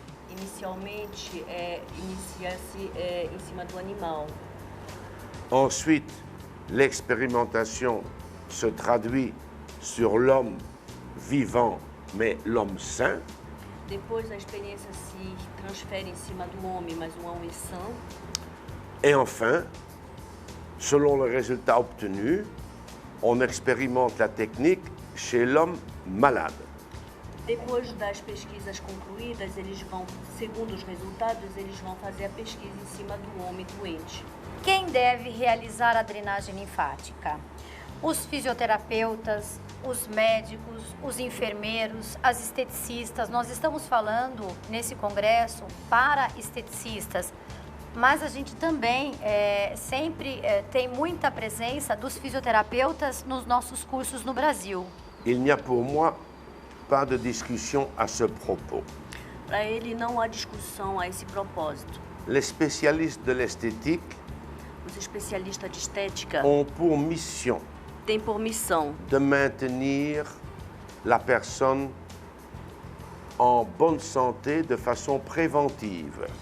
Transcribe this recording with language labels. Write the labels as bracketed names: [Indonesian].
[Portuguese] inicialmente inicia-se em cima do animal. [French] Ensuite, l'expérimentation se traduit sur l'homme vivant, mais l'homme sain. [Portuguese] Depois a experiência se transfere em cima do homem, mas o homem sã. [French] Et enfin, selon le résultat obtenu, on expérimente la technique chez l'homme malade. [Portuguese] Depois das pesquisas concluídas, eles vão, segundo os resultados, eles vão fazer a pesquisa em cima do homem doente. Quem deve realizar a drenagem linfática? Os fisioterapeutas, os médicos, os enfermeiros, as esteticistas. Nós estamos falando nesse congresso para esteticistas, mas a gente também sempre tem muita presença dos fisioterapeutas nos nossos cursos no Brasil. [French] Il n'y a pour moi pas de discussion à ce propos. [Portuguese] Para ele não há discussão a esse propósito. [French] Les spécialistes de l'esthétique [Portuguese] Os especialistas de estética [French] ont pour mission [Portuguese] têm por missão [French] de maintenir la personne en bonne santé de façon préventive.